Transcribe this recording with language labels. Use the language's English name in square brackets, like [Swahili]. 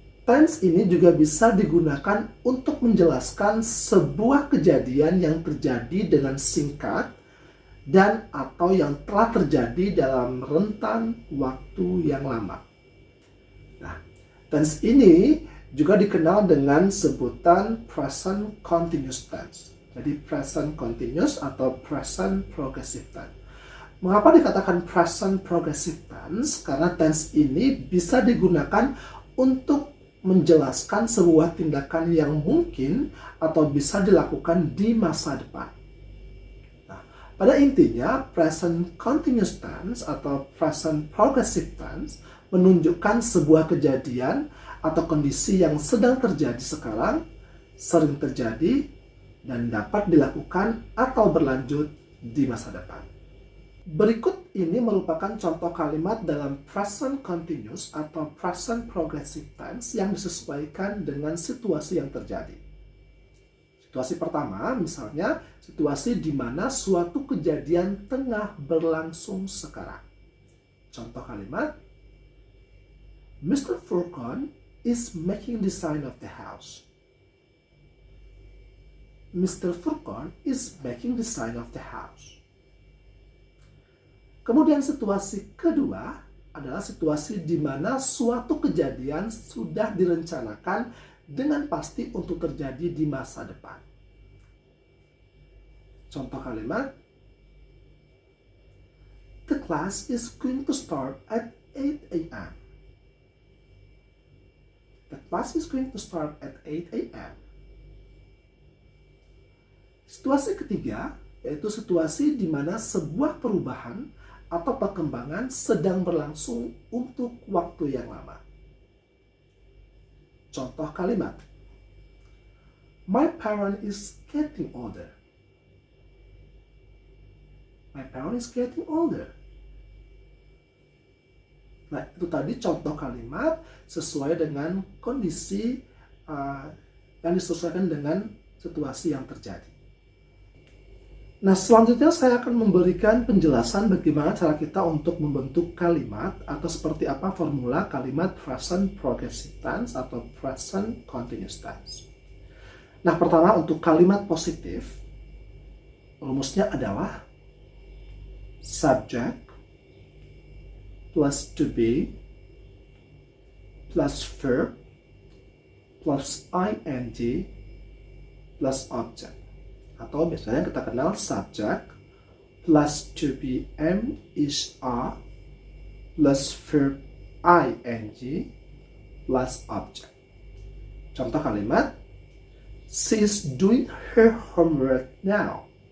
[Indonesian] Tense ini juga bisa digunakan untuk menjelaskan sebuah kejadian yang terjadi dengan singkat dan atau yang telah terjadi dalam rentan waktu yang lama. Nah, tense ini juga dikenal dengan sebutan present continuous tense. Jadi present continuous atau present progressive tense. Mengapa dikatakan present progressive tense? Karena tense ini bisa digunakan untuk menjelaskan sebuah tindakan yang mungkin atau bisa dilakukan di masa depan. Nah, pada intinya present continuous tense atau present progressive tense menunjukkan sebuah kejadian atau kondisi yang sedang terjadi sekarang, sering terjadi, dan dapat dilakukan atau berlanjut di masa depan. Berikut ini merupakan contoh kalimat dalam present continuous atau present progressive tense yang disesuaikan dengan situasi yang terjadi. Situasi pertama, misalnya situasi di mana suatu kejadian tengah berlangsung sekarang. Contoh kalimat, Mr. [English] Furqan is making design of the house. Mr. Furqan is making design of the house. [Indonesian] Kemudian situasi kedua adalah situasi di mana suatu kejadian sudah direncanakan dengan pasti untuk terjadi di masa depan. Contoh kalimat, [English] The class is going to start at 8 a.m. The class is going to start at 8 a.m. [Indonesian] Situasi ketiga, yaitu situasi di mana sebuah perubahan atau perkembangan sedang berlangsung untuk waktu yang lama. Contoh kalimat, [English] My parent is getting older. My parent is getting older. [Indonesian] Nah, itu tadi contoh kalimat sesuai dengan kondisi yang disesuaikan dengan situasi yang terjadi. Nah, selanjutnya saya akan memberikan penjelasan bagaimana cara kita untuk membentuk kalimat atau seperti apa formula kalimat present progressive tense atau present continuous tense. Nah, pertama untuk kalimat positif, rumusnya adalah subject plus to be plus verb plus ing plus object. Atau biasanya kita kenal subject plus to be am is are plus verb ing plus object. Contoh kalimat, [English] She is doing her homework now.